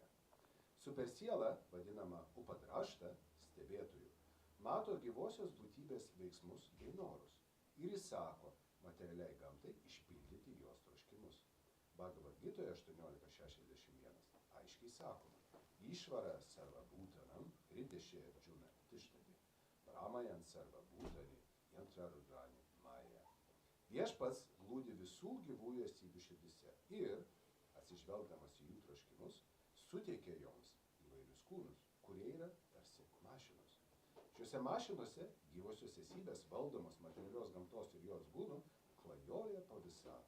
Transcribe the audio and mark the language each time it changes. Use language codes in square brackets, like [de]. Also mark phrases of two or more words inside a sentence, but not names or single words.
[lt] Supersiela, vadinama upadrašta, stebėtojų, mato gyvosios būtybės veiksmus bei norus ir įsako materialiai gamtai išpildyti jos troškimus. Bhagavad Gitoje 18:61 aiškiai sakoma: [sa] ईश्वरः सर्व भूतानां हृद्देशे अर्जुन तिष्ठति भ्रामयन् सर्व भूतानि यन्त्रारूढानि मायया. [lt] Viešpats glūdi visų gyvųjų esybių širdise ir, atsižvelgdamas į jų troškimus, suteikia joms įvairius kūnus, kurie yra tarsi mašinos. Šiuose mašinose gyvosios esybės valdomos materialios gamtos ir jos gūnų klajoja po visatą.